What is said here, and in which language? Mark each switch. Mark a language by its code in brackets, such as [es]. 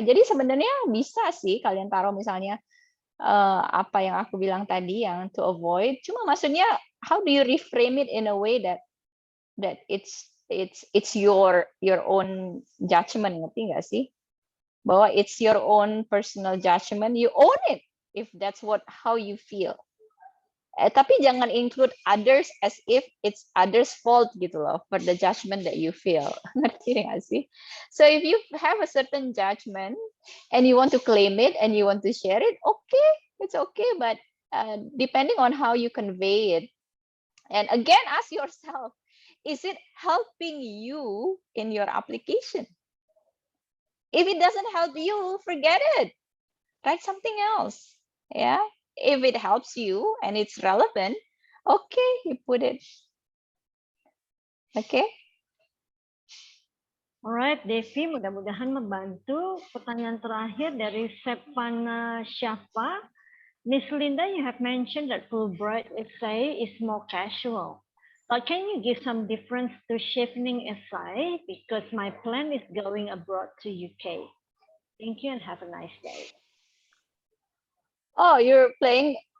[id] Jadi sebenarnya bisa sih kalian taruh misalnya apa yang aku bilang tadi yang to avoid. [en] Cuma maksudnya how do you reframe it in a way that it's your own judgment, [id] ngerti nggak sih? [en] Bahwa it's your own personal judgment, you own it if that's how you feel. [id] Tapi jangan include others [en] as if it's others' fault [id] gitu loh [en] for the judgment that you feel. [id] Ngerti nggak sih? [en] So if you have a certain judgment and you want to claim it and you want to share it, okay, it's okay. But depending on how you convey it, and again, ask yourself, is it helping you in your application? If it doesn't help you, forget it. Write something else. Yeah. If it helps you and it's relevant, okay, you put it. Okay. [id] Alright, Devi, mudah-mudahan membantu. Pertanyaan terakhir dari Sepana Syafa. [en] Miss Linda, you have mentioned that Fulbright essay is more casual. But can you give some difference to chevening essay? Because my plan is going abroad to UK. Thank you and have a nice day. Oh, you're playing.